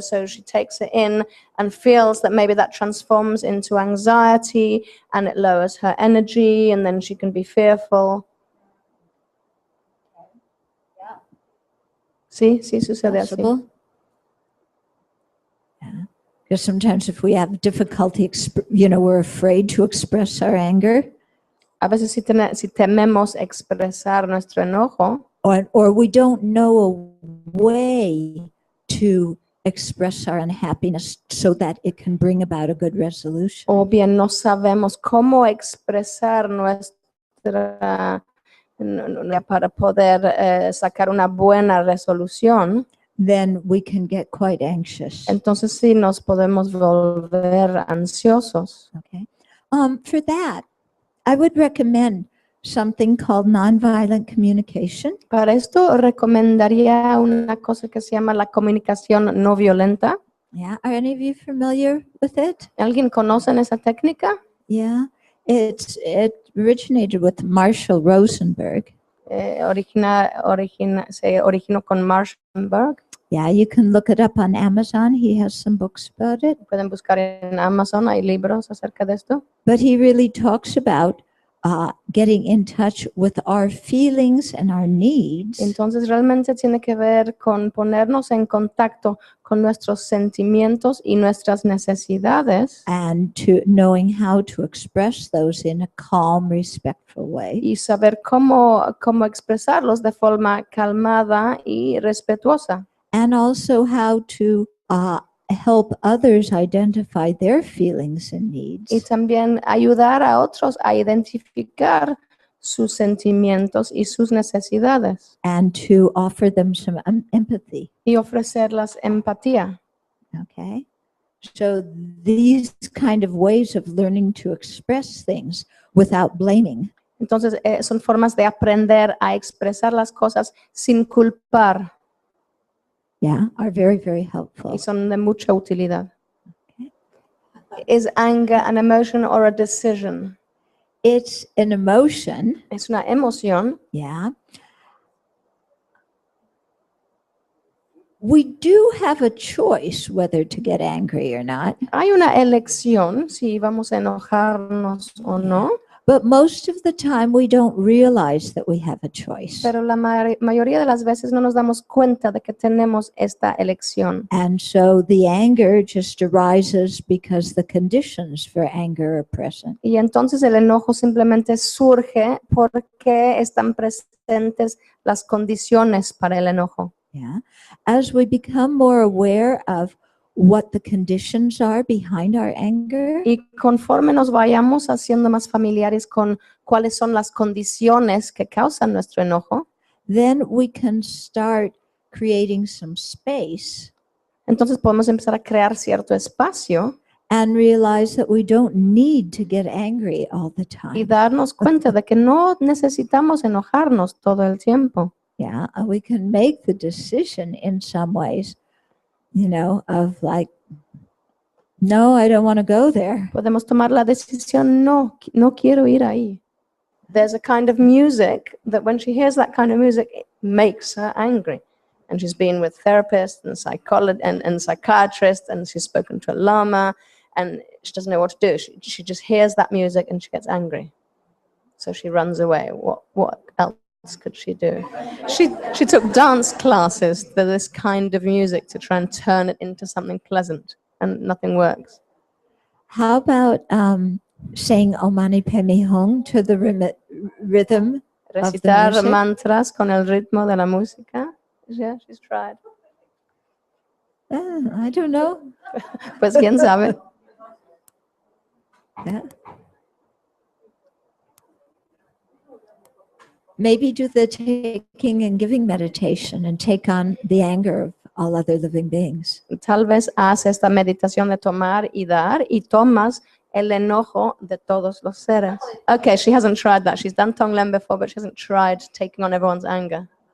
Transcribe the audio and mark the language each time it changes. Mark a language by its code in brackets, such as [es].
[en] So she takes it in and feels that maybe that transforms into anxiety and it lowers her energy, and then she can be fearful. [es] Sí, sí sucede así. [en] Possible. Yeah. Because sometimes if we have difficulty, we're afraid to express our anger. [es] A veces si tememos expresar nuestro enojo, [en] or we don't know a way to express our unhappiness so that it can bring about a good resolution. [es] o bien no sabemos cómo expresar para poder sacar una buena resolución, [en] Then we can get quite anxious. [es] entonces sí nos podemos volver ansiosos. [en] Okay. For that, I would recommend something called nonviolent communication. [es] Para esto recomendaría una cosa que se llama la comunicación no violenta. [en] Yeah. Are any of you familiar with it? [es] ¿Alguien conoce esa técnica? [en] Yeah. It originated with Marshall Rosenberg. [es] Se originó con Marshall. [en] Yeah, you can look it up on Amazon. He has some books about it. [es] Pueden buscar en Amazon, hay libros acerca de esto. [en] But he really talks about getting in touch with our feelings and our needs. [es] Entonces realmente tiene que ver con ponernos en contacto con nuestros sentimientos y nuestras necesidades. [en] And to knowing how to express those in a calm, respectful way. [es] Y saber cómo expresarlos de forma calmada y respetuosa. [en] And also how to help others identify their feelings and needs. [es] Y también ayudar a otros a identificar sus sentimientos y sus necesidades. [en] And to offer them some empathy. [es] Y ofrecerlas empatía. [en] Okay. So these kind of ways of learning to express things without blaming. [es] Entonces son formas de aprender a expresar las cosas sin culpar. [en] Yeah, are very, very helpful. [es] Y son de mucha utilidad. [en] Okay. Is anger an emotion or a decision? It's an emotion. [es] Es una emoción. [en] Yeah. We do have a choice whether to get angry or not. [es] Hay una elección si vamos a enojarnos o no. [en] But most of the time we don't realize that we have a choice. [es] Pero la mayoría de las veces no nos damos cuenta de que tenemos esta elección. [en] And so the anger just arises because the conditions for anger are present. [es] Y entonces el enojo simplemente surge porque están presentes las condiciones para el enojo. [en] Yeah. As we become more aware of what the conditions are behind our anger, [es] y conforme nos vayamos haciendo más familiares con cuáles son las condiciones que causan nuestro enojo, [en] then we can start creating some space. [es] Entonces podemos empezar a crear cierto espacio [en] and realize that we don't need to get angry all the time. [es] y darnos cuenta de que no necesitamos enojarnos todo el tiempo. [en] Yeah, we can make the decision in some ways, of like, no, I don't want to go there. [es] Podemos tomar la decisión, no quiero ir ahí. [en] There's a kind of music that when she hears that kind of music, it makes her angry. And she's been with therapists and psychologists and psychiatrists, and she's spoken to a lama, and she doesn't know what to do. She just hears that music and she gets angry. So she runs away. What else could she do? She took dance classes to this kind of music to try and turn it into something pleasant, and nothing works. How about saying Om Mani Padme Hum to the rhythm [es] Recitar [en] of the music? [es] mantras con el ritmo de la música. [en] Yeah, she's tried. I don't know. [es] Pues quién sabe. [en] Yeah. Maybe do the taking and giving meditation and take on the anger of all other living beings. [es] Tal vez haz esta meditación de tomar y dar y tomas el enojo de todos los seres. [en] Okay, she hasn't tried that. She's done Tonglen before, but she hasn't tried taking on everyone's anger.